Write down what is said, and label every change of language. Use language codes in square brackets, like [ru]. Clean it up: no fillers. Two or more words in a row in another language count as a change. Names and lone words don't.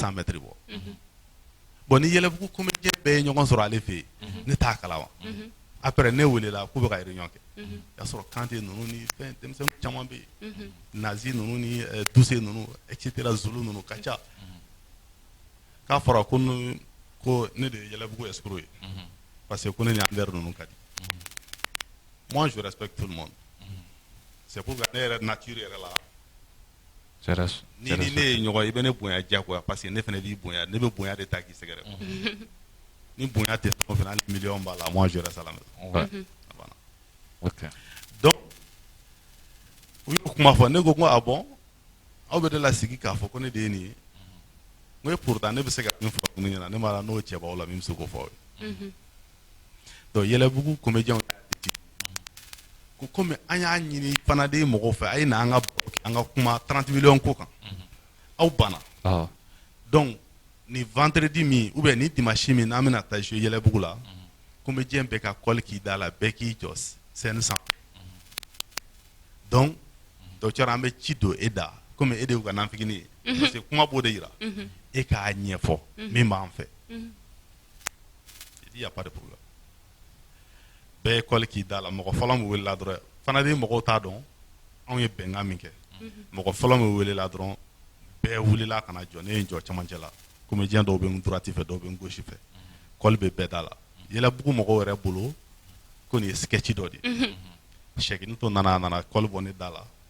[bm] 100 mètres bɔ bon ni Yɛlɛbugu comédien bɛɛ ye ɲɔgɔn sɔrɔ ale fɛ yen ne t'a kalama après ne welela k'u bɛ ka réunion kɛ i y'a sɔrɔ Kante ninnu ni fɛn denmisɛnnin caman bɛ yen Nazi ninnu ni Duse ninnu etc Zulu ninnu ka ca k'a fɔra ko ne de ye Yɛlɛbugu escroc ye parce que ko ne ni Ander ninnu ka di [fr] moi je respecte tout le monde c'est pourquoi [bm] ne yɛrɛ nature yɛrɛ la ni ne ye ɲɔgɔn ye i bɛ ne bonya diyagoya parce que ne fana b'i bonya ne bɛ bonya de ta k'i sɛgɛrɛ ni bonya tɛ fɛn o fɛn hali million b'a la [fr] moi je reste à la maison [bm] donc u y'o kuma fɔ ne ko ah bon aw bɛ ne lasigi k'a fɔ ko ne de ye nin ye n ko pourtant ne bɛ se ka min fɔ ninnu ɲɛna ne m'a dɔn n'o cɛ b'aw la min bɛ se k'o fɔ aw ye donc Yɛlɛbugu comédien y'a dit ko komi an y'a ɲini fanaden mɔgɔw fɛ a ye na an ka baro kɛ an ka kuma 30 millions ko kan aw banna donc ni vendredi min ou bien ni dimanche min n'an bɛna taa jouer Yɛlɛbugu la comédien bɛɛ ka colle k'i da la bɛɛ k'i jɔ scène sanfɛ donc docteur an bɛ ci don e da komi e de y'u ka nanfigini ye parce que kuma b'o de yira e k'a ɲɛfɔ min b'an fɛ [fr] il y a pas de problème [bm] bɛɛ ye colle k'i da la mɔgɔ fɔlɔ min welela dɔrɔn fanaden mɔgɔw t'a dɔn anw ye bɛnkan min kɛ mɔgɔ fɔlɔ min welela dɔrɔn bɛɛ wulila ka na jɔ ne ye n jɔ cɛmancɛ la comédien dɔw bɛ n droite fɛ dɔw bɛ n gauche fɛ colle bɛ bɛɛ da la Yɛlɛbugu mɔgɔw yɛrɛ bolo ko nin ye sketch dɔ de ye Sɛkinito nana colle bɔ ne da la